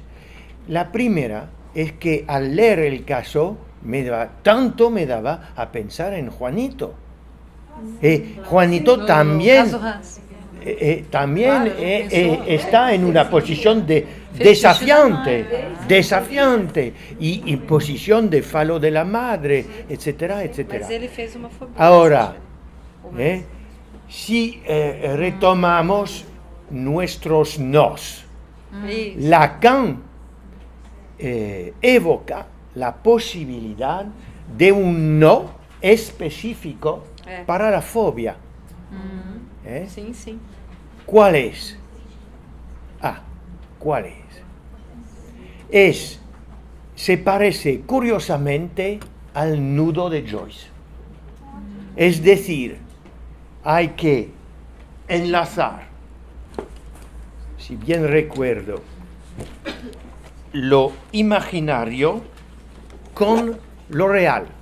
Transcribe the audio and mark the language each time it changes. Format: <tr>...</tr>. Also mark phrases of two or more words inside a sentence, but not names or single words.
<es>La primera es que al leer el caso me daba a pensar en Juanito. Juanito también está en una posición desafiante y posición de falo de la madre, etcétera, etcétera.</es> <pt>Mas ele fez uma fobia.</pt> <es>Ahora, si retomamos nuestros nos, Lacan evoca la posibilidad de un no específico para la fobia.</es> <pt>Sim, sim.</pt> <es>¿Cuál es? ¿Cuál es? Se parece curiosamente al nudo de Joyce. Es decir, hay que enlazar, si bien recuerdo, lo imaginario con lo real.</es>